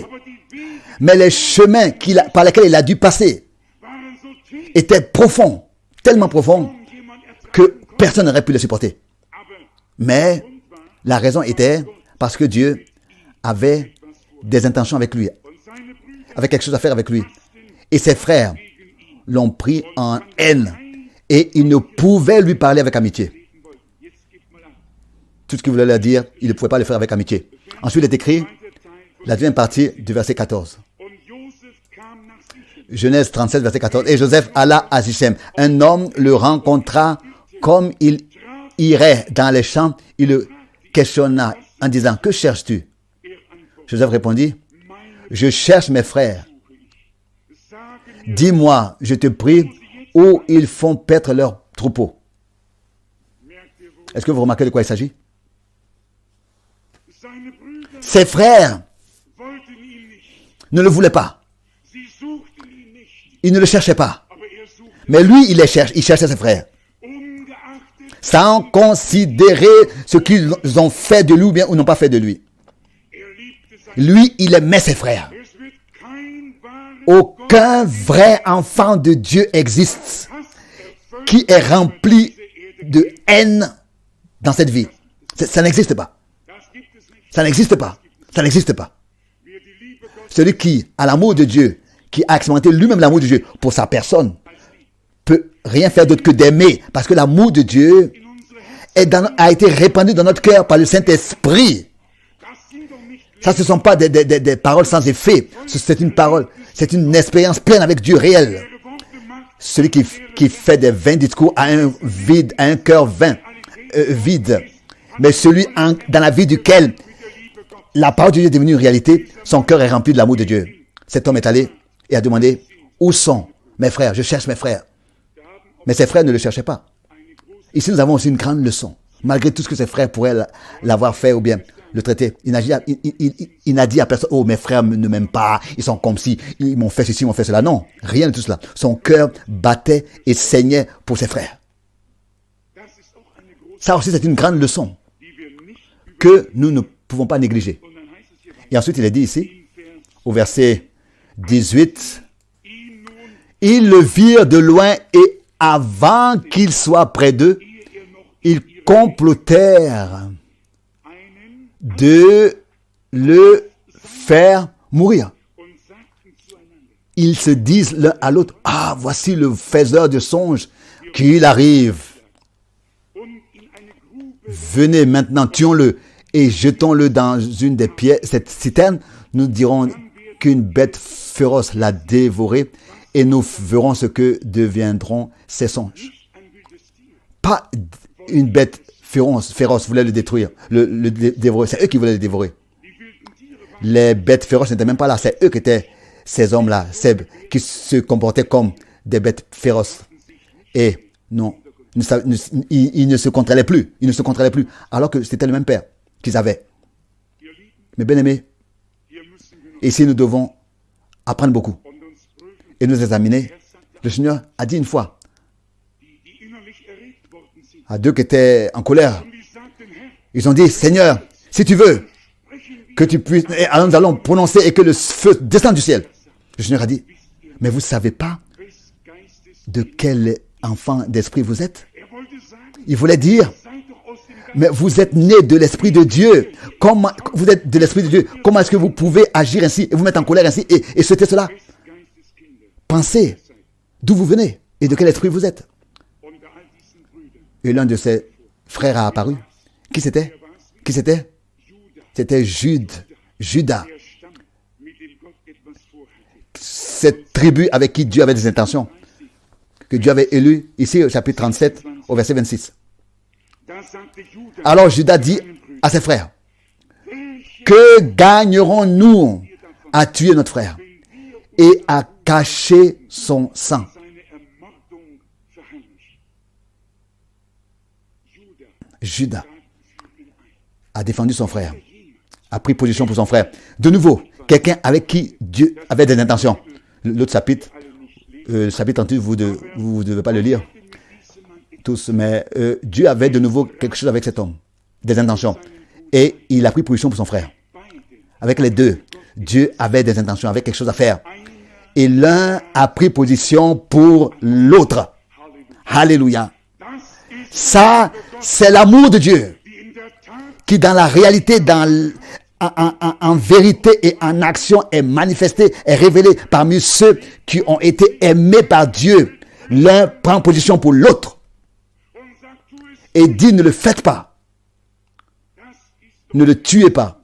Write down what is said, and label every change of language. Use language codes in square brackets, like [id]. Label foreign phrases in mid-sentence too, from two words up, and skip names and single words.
[fr] Mais les chemins par lesquels il a dû passer étaient profonds, tellement profonds que personne n'aurait pu les supporter. Mais la raison était parce que Dieu avait des intentions avec lui, [de] und seine Brüder [fr] avait quelque chose à faire avec lui. Et ses frères [de] gegen ihn [fr] l'ont pris en haine et ils ne pouvaient lui parler avec amitié. [de] reden wollten. Jetzt gibt mal an. [fr] Tout ce qu'il voulait leur dire, il ne pouvait pas le faire avec amitié. Ensuite, il est écrit, [de] Zweiter Teil von [fr] la deuxième partie du verset 14. [de] Und Josef kam nach Sichem. [fr] Genèse 37, verset 14. Et Joseph alla à Sichem. Un homme le rencontra comme il irait dans les champs. Il le questionna en disant, que cherches-tu? [de] Er antwortete, [fr] Joseph répondit, [de] meine [fr] je cherche mes frères. [de] suche ich. Sage mir, [fr] Dis-moi, je te prie, où ils font paître leurs troupeaux. [de] merkt ihr wohl, [fr] Est-ce que vous remarquez de quoi il s'agit? [de] seine Brüder [fr] Ses frères [de] wollten ihn nicht. [fr] ne le voulaient pas. [de] Sie suchten ihn nicht. [fr] Ils ne le cherchaient pas. [de] Aber er suchte, [fr] Mais lui, il les cherche. Il cherchait ses frères. [de] ungeachtet, [fr] Sans considérer ce qu'ils ont fait de lui ou bien ou n'ont pas fait de lui. [de] er liebte seine. [fr] Lui, il aimait ses frères. [de] Es wird kein wahres [fr] Aucun vrai enfant de Dieu existe [de] Hass erfüllt [fr] qui est rempli de haine dans cette vie. Ça n'existe pas. [de] Das gibt es nicht. [fr] Ça n'existe pas. Ça n'existe pas. [de] Wer die Liebe Gottes [fr] Celui qui a l'amour de Dieu, qui a expérimenté lui-même l'amour de Dieu pour sa personne, peut rien faire d'autre que d'aimer. Parce que l'amour de Dieu [de] in unsere Herzen, [fr] a été répandu dans notre cœur par le Saint-Esprit. [de] das sind doch nicht [fr] Ça, ce ne sont pas des paroles sans effet. C'est une parole, c'est une expérience pleine avec Dieu réel. [de] leere Worte macht, [fr] Celui qui fait des vains discours a un vide, a un cœur vain, vide. Mais celui dans la vie duquel [de] mit der Liebe Gottes. [fr] la parole de Dieu est devenue une réalité, son cœur est rempli de l'amour de Dieu. Cet homme est allé et a demandé, où sont mes frères? Je cherche mes frères. Mais ses frères ne le cherchaient pas. [de] Eine große [fr] Ici, nous avons aussi une grande leçon. Malgré tout ce que ses frères pourraient l'avoir fait ou bien le traiter. Il n'a dit à personne, oh, mes frères ne m'aiment pas, ils sont comme si, ils m'ont fait ceci, ils m'ont fait cela. Non, rien de tout cela. Son cœur battait et saignait pour ses frères. [de] Das ist auch eine große, [fr] Ça aussi, c'est une grande leçon [de] die wir nicht über. [fr] que nous ne pouvons pas négliger. [de] Und dann heißt es hier [fr] Et ensuite, il est dit ici, [de] im Vers, [fr] au verset 18, [de] ihn nun, [fr] ils le virent de loin et avant qu'il soit près d'eux, [de] ehe er noch [fr] ils complotèrent [de] einen [fr] de le faire mourir. [de] und sagten zueinander, [fr] Ils se disent l'un à l'autre, ah, voici le faiseur de songes, qu'il arrive. [de] und in eine Grube [fr] Venez maintenant, tuons-le et jetons-le dans une des pierres. Cette citerne, nous dirons qu'une bête féroce l'a dévoré et nous verrons ce que deviendront ces songes. [de] ein wildes Tier. [fr] Pas une bête féroce voulait le détruire, le dévorer. C'est eux qui voulaient le dévorer. [de] Die wilden Tiere waren [fr] Les bêtes féroces n'étaient même pas là. C'est eux qui étaient ces hommes-là, qui se comportaient comme des bêtes féroces. Et non, ils ne se contrôlaient plus. Ils ne se contrôlaient plus. Alors que c'était le même père qu'ils avaient. [de] ihr Lieben, [fr] Mais bien aimés, [de] hier müssen wir noch [fr] ici nous devons apprendre beaucoup [de] und uns prüfen. [fr] et nous examiner. Le Seigneur a dit une fois [de] Die innerlich erregt worden sind. [fr] à deux qui étaient en colère, [de] Und die sagten, Herr, [fr] ils ont dit, Seigneur, si tu veux [de] sprechen wir, [fr] que tu puisses, et nous allons prononcer et que le feu descende du ciel. Le Seigneur a dit, mais vous ne savez pas [de] wes Geistes. [fr] de quel enfant d'esprit vous êtes? [de] Er wollte sagen, [fr] Il voulait dire, [de] seid doch aus dem Geist. [fr] mais vous êtes né de l'Esprit de Dieu. Comment vous êtes de l'Esprit de Dieu? Comment est-ce que vous pouvez agir ainsi et vous mettre en colère ainsi et souhaiter cela? [de] Des Geisteskinder. [fr] Pensez d'où vous venez et de quel esprit vous êtes. [de] Und bei all diesen Brüdern, [fr] Et l'un de ses frères a apparu. Qui c'était? Qui c'était? Judah, C'était Judas. [de] der Stamm, mit dem Gott etwas vorhatte. [fr] Cette tribu avec qui Dieu avait des intentions. Que Dieu avait élu ici au chapitre 37 au verset 26. [de] Da sagte Judah, [fr] Alors Judas dit à ses frères, [de] welche [fr] que gagnerons-nous à tuer notre frère et à cacher son sang? [de] seine Ermordung verheimlicht. Judah [fr] Judas a défendu son frère, a pris position pour son frère. De nouveau, quelqu'un avec qui Dieu avait des intentions. L'autre chapitre, le chapitre 38, vous ne devez pas le lire tous, mais Dieu avait de nouveau quelque chose avec cet homme, des intentions. Et il a pris position pour son frère. Avec les deux, Dieu avait des intentions, avait quelque chose à faire. Et l'un a pris position pour l'autre. Alléluia. [de] Das ist [fr] Ça, c'est l'amour de Dieu [de] die in der Tat [fr] qui, dans la réalité, dans en vérité et en action est manifesté, est révélé parmi ceux qui ont été aimés par Dieu. L'un prend position pour l'autre et dit ne le faites pas. Ne le tuez pas.